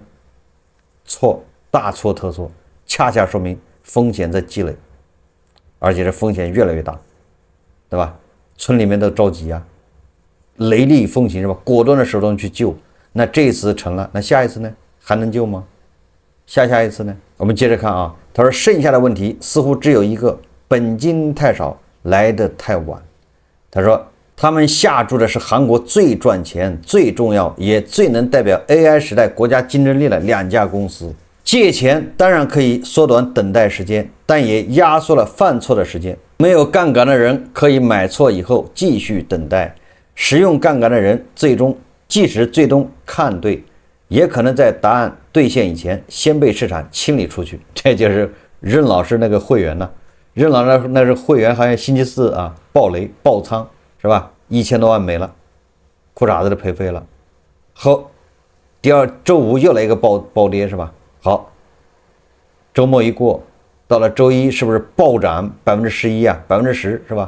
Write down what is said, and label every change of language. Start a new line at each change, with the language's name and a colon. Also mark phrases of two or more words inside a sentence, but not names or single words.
Chinese: 錯，大錯特錯，恰恰說明風險在積累，而且這風險越來越大，對吧？村裡面都着急雷厲風行是吧？果斷的手段去救。那這一次成了，那下一次呢？還能救嗎？下一次呢？我們接着看他說剩下的問題似乎只有一個，本金太少，來得太晚。他說他們下注的是韓國最賺錢、最重要也最能代表 AI 時代國家競爭力的2家公司。借錢當然可以縮短等待時間，但也壓縮了犯錯的時間。沒有槓桿的人可以買錯以後繼續等待，使用槓桿的人即使最終看對，也可能在答案兌現以前先被市場清理出去。這就是任老師那個會員呢。任老師那是會员，好像星期四爆雷爆倉是吧？1000多萬沒了，褲衩子都賠飛了。好，第二周五又來一個暴跌是吧？好，周末一過，到了周一是不是暴漲11%啊？10%是吧？